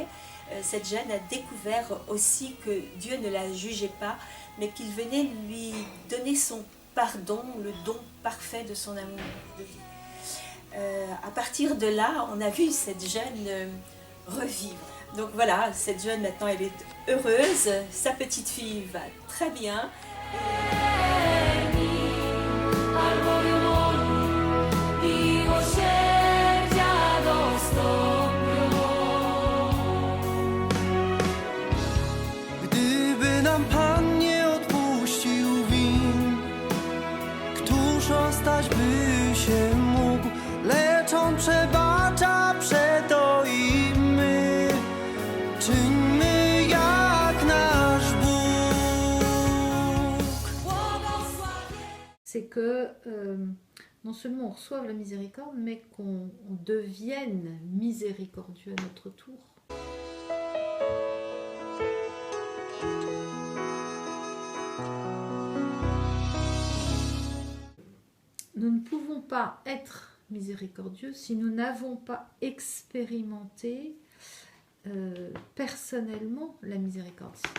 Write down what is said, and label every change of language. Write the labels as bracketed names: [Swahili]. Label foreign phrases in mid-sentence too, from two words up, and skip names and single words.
[French] Cette jeune a découvert aussi que Dieu ne la jugeait pas, mais qu'il venait lui donner son pardon, le don parfait de son amour de vie. À partir de là, on a vu cette jeune revivre. Donc voilà, cette jeune maintenant, elle est heureuse, sa petite fille va très bien. [Polish] Gdyby nam Pan nie odpuścił win, któż ostać by się mógł, lecz On przebacza przeto i my czyńmy jak nasz Bóg. [French] C'est que non seulement on reçoive la miséricorde, mais qu'on devienne miséricordieux à notre tour. Nous ne pouvons pas être miséricordieux si nous n'avons pas expérimenté personnellement la miséricorde.